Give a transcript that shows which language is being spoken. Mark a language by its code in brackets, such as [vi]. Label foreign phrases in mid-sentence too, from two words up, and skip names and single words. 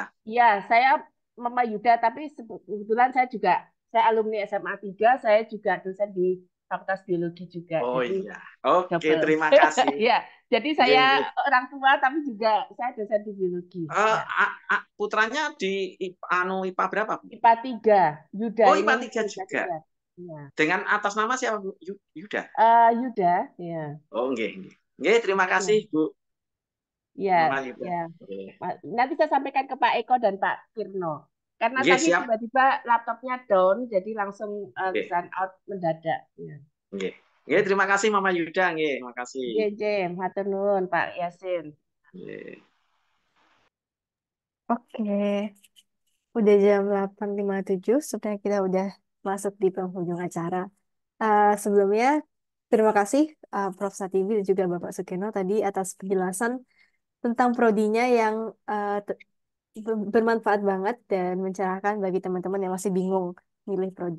[id] Iya, saya Mama Yuda, tapi kebetulan saya alumni SMA 3, saya juga dosen di Fakultas Biologi juga. Oh Jadi iya. Oke, double. terima kasih. Ya, jadi [jv] Nggih, [id] saya [jv] nggih. [id] orang tua tapi juga saya dosen di biologi. Ya. Putranya di IPA berapa, Bu? IPA 3, Yuda Oh, ini IPA 3 IPA juga. 3. Ya. Dengan atas nama siapa, Bu? Yuda. Yuda, ya. [jv] Oh, nggih, nggih. Nggih, [id] terima Ya, kasih, Bu. ya, Mama Yuda. ya. [jv] Nggih. [id] Nanti saya sampaikan ke Pak Eko dan Pak Kirno. Karena [jv] Nggih, [id] tadi siap. tiba-tiba laptopnya down, jadi langsung [jv] Nggih, [en] sign out [id] mendadak. Ya. [jv] nggih. Nggih, [id] terima kasih Mama Yuda, nggih. Terima kasih. JJ, [jv] matur nuwun Pak Yasin. Nggih. [id] Oke, udah jam 8.57, sebenarnya kita udah masuk di penghujung acara. Sebelumnya, terima kasih Prof. Satibi dan juga Bapak Sukeno tadi atas penjelasan tentang prodinya yang bermanfaat banget dan mencerahkan bagi teman-teman yang masih bingung milih prodi.